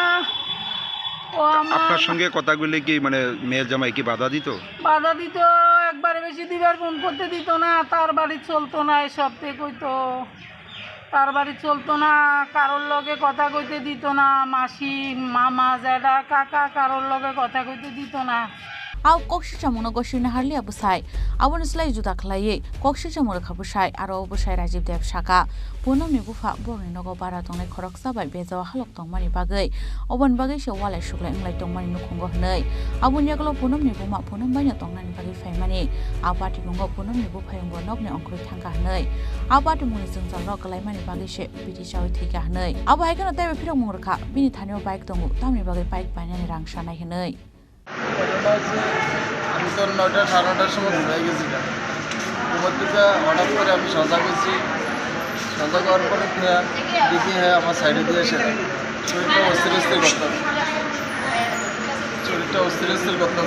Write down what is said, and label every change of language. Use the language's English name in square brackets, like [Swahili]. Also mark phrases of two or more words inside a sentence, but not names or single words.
[Bangla] আপনার সঙ্গে কথা বললে কি মানে মেয়ের জামাই কি বাধা দিত? বাধা দিত, একবারে বেশি 2বার ফোন করতে দিত না, তার বাড়ি চলতো না, এসব থেকে কইতো তার বাড়ি চলতো না, কারোর লগে কথা কইতে দিত না, মাসি, মামা, জ্যাঠা, কাকা কারোর লগে কথা কইতে দিত না। [Kok Borok] Au kokshi chamuno goshina harli abusai abun slai juda khlaiye kokshi chamur khabusai aro abusai Rajiv Dev Shaka punom ni bufa borni nogo bara tongnai khoroksa bai bejawa halok tongmani bagai obon bagai se walai suklai nglai tongmani nukhungo hnei abun yaklo punom ni buma punom baina tongnani bagai faimani apati bungo punom ni bufa yongbo nokne ongkroi thangka hnei apati muni jungjal rok kalaimani bagai se bidi chawi thika hnei abo haikano taibe phirok mungurkha bini thanio bike tongu tamni bagai bike bainani rang sanai hnei [Bangla] আমি তো 9টা 9:30টার সময় ঘুরে গেছি, ঘুমার থেকে হঠাৎ করে আমি সজাগ হয়েছি। সজাগ হওয়ার পরে দেখি হ্যাঁ আমার সাইডে দিয়ে এসে শরীরটা অস্থির করতাম, শরীরটা অস্থির করতাম।